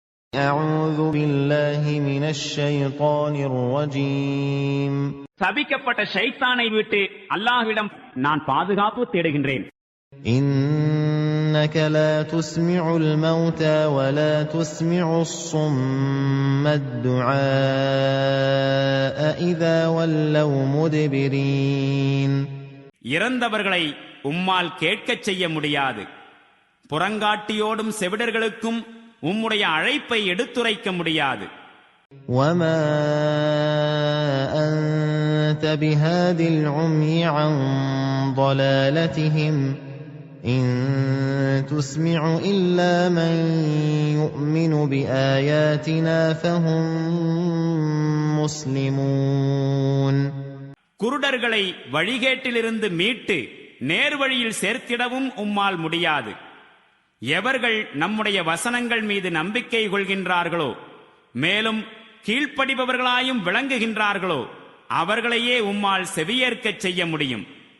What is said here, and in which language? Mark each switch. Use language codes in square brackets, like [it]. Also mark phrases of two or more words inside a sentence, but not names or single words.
[ar] أعوذ بالله من الشيطان الرجيم. [ta] சபிக்கப்பட்ட ஷைத்தானை விட்டு அல்லாஹ்விடம் நான் பாதுகாப்பு தேடுகின்றேன். [ar] إنك لا تسمع الموتى ولا تسمع الصم الدعاء إذا ولوا مدبرين. [ta] இறந்தவர்களை உம்மால் கேட்கச் செய்ய முடியாது. புறங்காட்டியோடும் செவிடர்களுக்கும் உம்முடைய அழைப்பை எடுத்துரைக்க முடியாது. [ar] وما أنت بهاد العمي عن ضلالتهم إن تسمع إلا من يؤمن بآياتنا فهم مسلمون. [ta] குருடர்களை வழிகேட்டிலிருந்து மீட்டு நேர்வழியில் சேர்த்திடவும் உம்மால் முடியாது. எவர்கள் நம்முடைய வசனங்கள் மீது நம்பிக்கை கொள்கின்றார்களோ மேலும் கீழ்ப்படிபவர்களாயும் விளங்குகின்றார்களோ அவர்களையே உம்மால் செவியேற்கச் செய்ய முடியும்.